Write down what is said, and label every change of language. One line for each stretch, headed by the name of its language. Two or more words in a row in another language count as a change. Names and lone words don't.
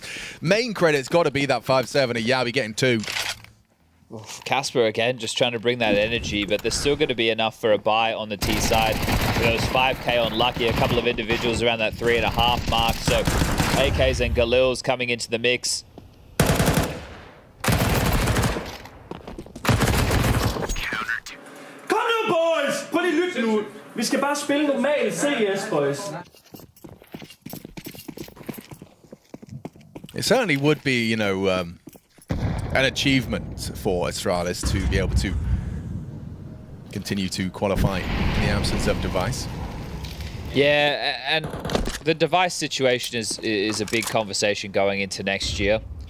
English: Main credit's got to be that 5-7 of Yabi getting 2. Casper again, just trying to bring that energy, but there's still going to be enough for a buy on the T side. There was 5k on Lucky, a couple of individuals around that 3.5 mark, so AKs and Galils coming into the mix.
Danish: Kom nu, boys! Prøv lige lyt nu. Vi skal bare spille normal CS, boys.
English: It certainly would be, you know, an achievement for Astralis to be able to continue to qualify in the absence of Device. Yeah, and the Device situation is a big conversation going into next year.